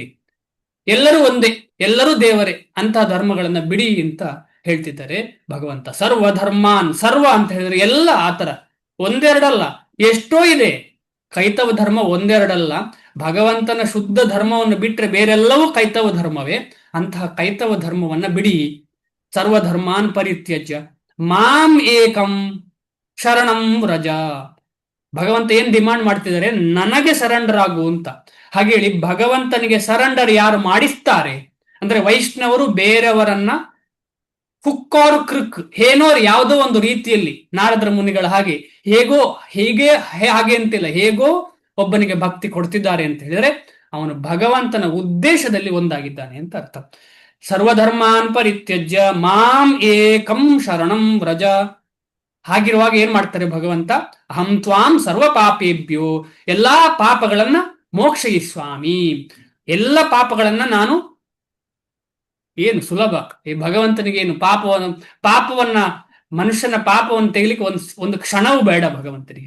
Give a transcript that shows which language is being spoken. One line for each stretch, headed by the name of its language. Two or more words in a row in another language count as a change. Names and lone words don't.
Kannada: ಎಲ್ಲರೂ ಒಂದೇ, ಎಲ್ಲರೂ ದೇವರೇ, ಅಂತಹ ಧರ್ಮಗಳನ್ನ ಬಿಡಿ ಅಂತ ಹೇಳ್ತಿದ್ದಾರೆ ಭಗವಂತ. ಸರ್ವಧರ್ಮಾನ್, ಸರ್ವ ಅಂತ ಹೇಳಿದ್ರೆ ಎಲ್ಲ, ಆತರ ಒಂದೆರಡಲ್ಲ, ಎಷ್ಟೋ ಇದೆ. ಕೈತವ ಧರ್ಮ ಒಂದೆರಡಲ್ಲ. ಭಗವಂತನ ಶುದ್ಧ ಧರ್ಮವನ್ನು ಬಿಟ್ರೆ ಬೇರೆಲ್ಲವೂ ಕೈತವ ಧರ್ಮವೇ. ಅಂತಹ ಕೈತವ ಧರ್ಮವನ್ನ ಬಿಡಿ.
Sanskrit: ಸರ್ವಧರ್ಮಾನ್ ಪರಿತ್ಯಜ್ಯ ಮಾಂ ಏಕಂ ಶರಣಂ ವ್ರಜ.
Kannada: ಭಗವಂತ ಏನ್ ಡಿಮಾಂಡ್ ಮಾಡ್ತಿದ್ದಾರೆ? ನನಗೆ ಸರೆಂಡರ್ ಆಗು ಅಂತ. ಹಾಗೆ ಹೇಳಿ, ಭಗವಂತನಿಗೆ ಸರೆಂಡರ್ ಯಾರು ಮಾಡಿಸ್ತಾರೆ ಅಂದ್ರೆ ವೈಷ್ಣವರು ಬೇರೆಯವರನ್ನ ಹುಕ್ಕಾರು ಕ್ರಿಕ್, ಏನೋ ಯಾವುದೋ ಒಂದು ರೀತಿಯಲ್ಲಿ ನಾರದ್ರ ಮುನಿಗಳ ಹಾಗೆ, ಹೇಗೋ ಹೀಗೆ ಹಾಗೆ ಅಂತಿಲ್ಲ, ಹೇಗೋ ಒಬ್ಬನಿಗೆ ಭಕ್ತಿ ಕೊಡ್ತಿದ್ದಾರೆ ಅಂತ ಹೇಳಿದ್ರೆ ಅವನು ಭಗವಂತನ ಉದ್ದೇಶದಲ್ಲಿ ಒಂದಾಗಿದ್ದಾನೆ ಅಂತ ಅರ್ಥ.
Sanskrit: ಸರ್ವಧರ್ಮಾನ್ ಪರಿತ್ಯಜ್ಯ ಮಾಂ ಏಕಂ ಶರಣಂ ವ್ರಜ.
Kannada: ಹಾಗಿರುವಾಗ ಏನ್ ಮಾಡ್ತಾರೆ ಭಗವಂತ?
Sanskrit: ಅಹಂ ತ್ವಾಂ ಸರ್ವ ಪಾಪೇಭ್ಯೋ,
Kannada: ಎಲ್ಲಾ ಪಾಪಗಳನ್ನ ಮೋಕ್ಷಯಿಸ್ವಾಮಿ, ಎಲ್ಲ ಪಾಪಗಳನ್ನ ನಾನು, ಏನು ಸುಲಭ ಈ ಭಗವಂತನಿಗೆ, ಏನು ಪಾಪವನ್ನ ಮನುಷ್ಯನ ಪಾಪವನ್ನು ತೆಗಿಲಿಕ್ಕೆ ಒಂದು ಕ್ಷಣವೂ ಬೇಡ ಭಗವಂತನಿಗೆ.